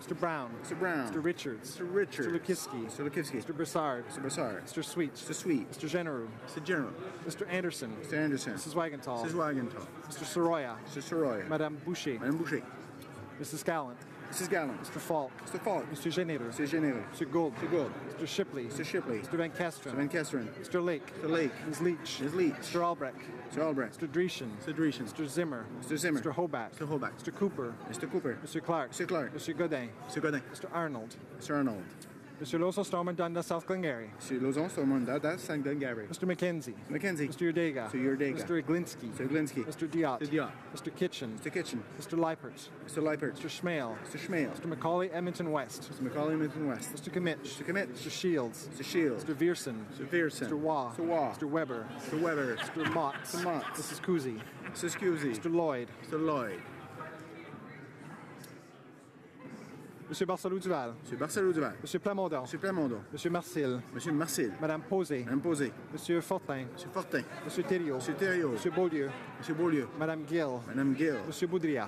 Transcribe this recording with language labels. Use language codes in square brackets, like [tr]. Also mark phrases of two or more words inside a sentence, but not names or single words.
[en] Mr. Brown. Mr. Brown. Mr. Richards. Mr. Richards. Mr. Lukowski. Mr. Lukowski. Mr. Broussard. Mr. Broussard. Mr. Sweet. Mr. Sweet. Mr. General. Mr. General. Mr. Anderson. Mr. Anderson. Mrs. Wagenthal. Mrs. Wagenthal. Mr. Soroya. Mr. Soroya. Madame Boucher. Madame Boucher. Mrs. Gallant. Mrs. Gallant. Mr. Falk. Mr. Falk. Mr. Généreux. Mr. Généreux. Mr. Gould. Mr. Gould. Mr. Shipley. Mr. Shipley. Mr. Van Kesteren. Mr. Van Kesteren. Mr. Lake. Mr. Lake. Ms. Leach. Ms. Leach. Mr. Albrecht. Mr. Albrecht. Mr. Dreeshen. Mr. Dreeshen. Mr. Zimmer. Mr. Zimmer. Mr. Hobart. Mr. Hobart. Mr. Cooper. Mr. Cooper. Mr. Clark. Mr. Clark. Mr. Godin. Mr. Godin. Mr. Arnold. Mr. Arnold. Mr. Loso Stormont Dundas, South Glengarry. Mr. Lozon, Stormont Dundas, South Glengarry. Mr. McKenzie. McKenzie. Mr. Urdega. Mr. Urdega. Mr. Iglinski. Mr. Iglinski. Mr. Diot. Mr. Diot. Mr. Kitchen. Mr. Kitchen. Mr. Leipert. Mr. Leipert. Mr. Schmale. Mr. Schmale. Mr. Macaulay, Edmonton West. Mr. Macaulay, Edmonton West. Mr. Kimmich. Mr. Kimmich. Mr. Shields. Mr. Shields. Mr. Vierson. Mr. Vierson. Mr. Waugh. Mr. Waugh. Mr. Weber. Mr. Weber. Mr. Mott. Mr. Mott. Mrs. Cousy. Mrs. Cousy. Mr. Lloyd. Mr. Lloyd. Monsieur Barcelou Duval. Monsieur Barcelou Duval. Monsieur Plamondon. Monsieur Plamondon. Monsieur Marcil. Monsieur Marcil. Madame Posé. Madame Posé. Monsieur Fortin. Monsieur Fortin. Monsieur Thériault. Monsieur Thériault. Monsieur Beaulieu. Monsieur Beaulieu. Madame Gill. Madame Gill. Monsieur Boudria.